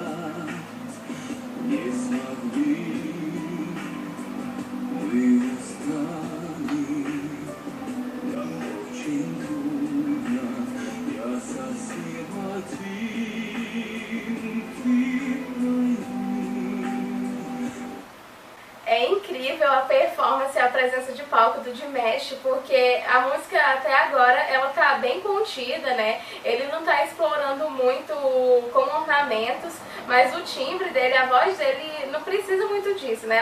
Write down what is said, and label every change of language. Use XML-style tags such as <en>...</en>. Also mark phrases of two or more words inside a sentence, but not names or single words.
<ru>Не смогли, мы устали, нам очень трудно, я совсем один, ты</ru> <pt>É incrível a performance e a presença de palco do Dimesh, porque a música até agora ela tá bem contida, né? Ele não tá explorando muito com ornamentos, mas o timbre dele, a voz dele não precisa muito disso, né?</pt>